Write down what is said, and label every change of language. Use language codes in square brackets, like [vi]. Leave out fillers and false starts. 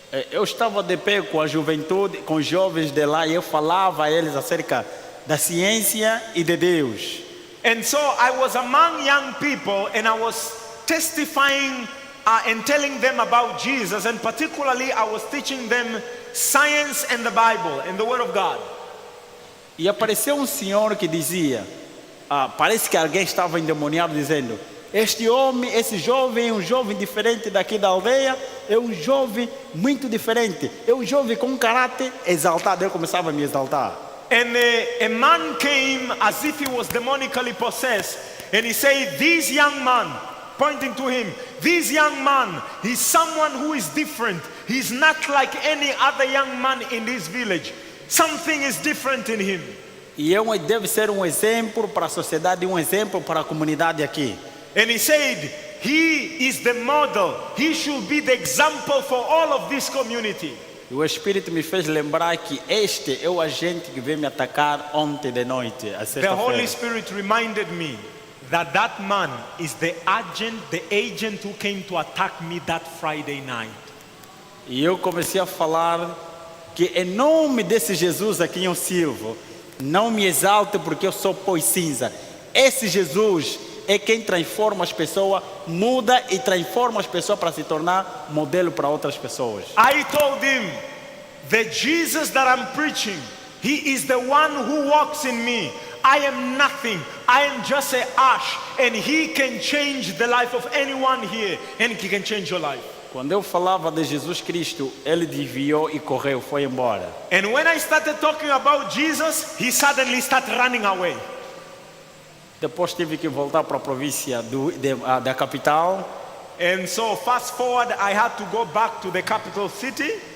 [pt] Eu estava de pé com a juventude, com os jovens de lá e eu falava a eles acerca da ciência e de Deus. [en] And so I was among young people and I was testifying and telling them about Jesus, and particularly I was teaching them science and the Bible and the Word of God. [pt] E apareceu um senhor que dizia, parece que alguém estava endemoniado dizendo, este homem, esse jovem é um jovem diferente daqui da aldeia, é um jovem muito diferente, é um jovem com um caráter exaltado. Eu começava a me exaltar. [en] And a man came as if he was demonically possessed, and he said, this young man, pointing to him, this young man, he's someone who is different. He's not like any other young man in this village. Something is different in him. [pt] E eu deve ser um exemplo para a sociedade, um exemplo para a comunidade aqui. [en] And he said, he is the model. He should be the example for all of this community. [pt] E o Espírito me fez lembrar que este é o agente que veio me atacar ontem de noite, a [en] The Holy [pt] sexta-feira. [en] Spirit reminded me that man is the agent who came to attack me that Friday night. [pt] E eu comecei a falar que em nome desse Jesus a quem eu sirvo, não me exalte porque eu sou pó e cinza. Esse Jesus é quem transforma as pessoas, muda e transforma as pessoas para se tornar modelo para outras pessoas. [en] I told him, the Jesus that I'm preaching, he is the one who walks in me. I am nothing. I am just an ash, and he can change the life of anyone here, and he can change your life. [pt] Quando eu falava de Jesus Cristo, ele desviou e correu, foi embora. [en] And when I started talking about Jesus, he suddenly started running away. [pt] Depois tive que voltar para a província da capital. [en] And so fast forward, I had to go back to the capital city.